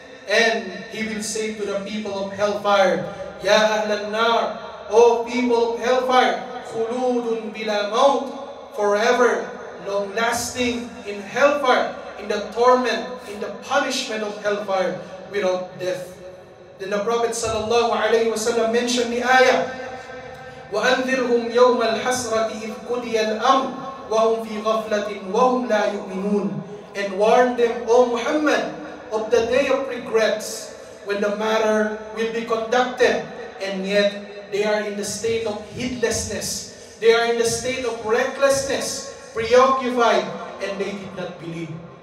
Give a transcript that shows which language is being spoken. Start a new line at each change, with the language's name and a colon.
English: And He will say to the people of hellfire,
Arabic: Ya Ahl al-Nar,
English: O people of hellfire,
Arabic: khuludun bila maut,
English: forever, long-lasting in hellfire, in the torment, in the punishment of hellfire, without death. Then the Prophet sallallahu alaihi wasallam mentioned the ayah,
Arabic: وَأَنذِرْهُمْ يَوْمَ الْحَسْرَةِ إِذْ قُضِيَ الْأَمْرُ وَهُمْ فِي غَفْلَةٍ وَهُمْ لَا يُؤْمِنُونَ.
English: And warn them, O Muhammad, of the day of regrets, when the matter will be conducted, and yet they are in the state of heedlessness. They are in the state of recklessness, preoccupied, and they did not believe.